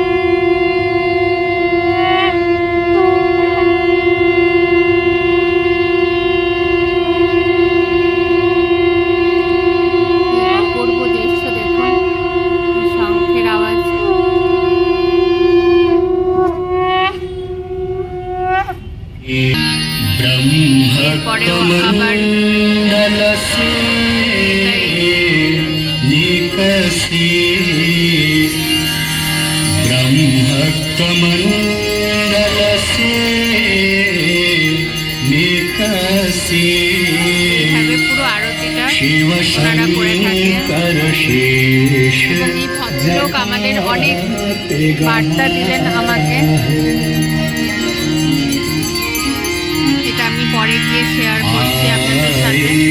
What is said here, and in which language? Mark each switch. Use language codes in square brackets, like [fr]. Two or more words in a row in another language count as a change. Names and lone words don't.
[bn] কি অপূর্ব দৃশ্য দেখুন, কি শঙ্খের আওয়াজ। এরপরেও আবার [hi] ब्रह्मकमण्डलसे निकसी ब्रह्मकमण्डलसे निकसी [bn] এইভাবে পুরো আরতিটা शिव ওনারা করে থাকে। शंकर शेष এবং এই ভদ্রলোক আমাদের অনেক বার্তা দিলেন আমাকে, এটা আমি পরে গিয়ে শেয়ার করছি আপনাদের সাথে।